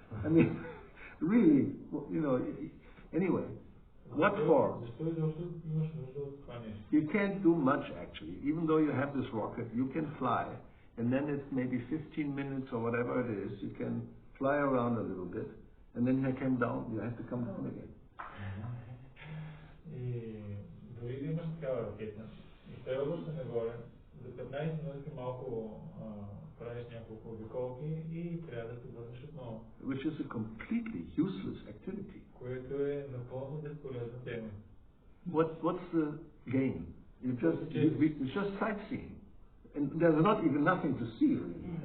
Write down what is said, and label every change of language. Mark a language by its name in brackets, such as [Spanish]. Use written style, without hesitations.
[English] I mean, really, anyway, what for? [Bulgarian] Защо изобщо имаш нужда от това нещо? [English] You can't do much actually. Even though you have this rocket, you can fly, and then it's maybe 15 minutes or whatever it is, you can fly around a little bit, and then you come down, you have to come down again. [Bulgarian] И дори да имаш такава ракета, и трябва да се нагоре, за 15 минути малко правиш няколко обиколки и трябва да се върнеш отново. [English] Which is a completely useless activity. [Bulgarian] Което е напълно безполезна тема. [English] What's the gain? It's just sightseeing. And there's not even nothing to see really.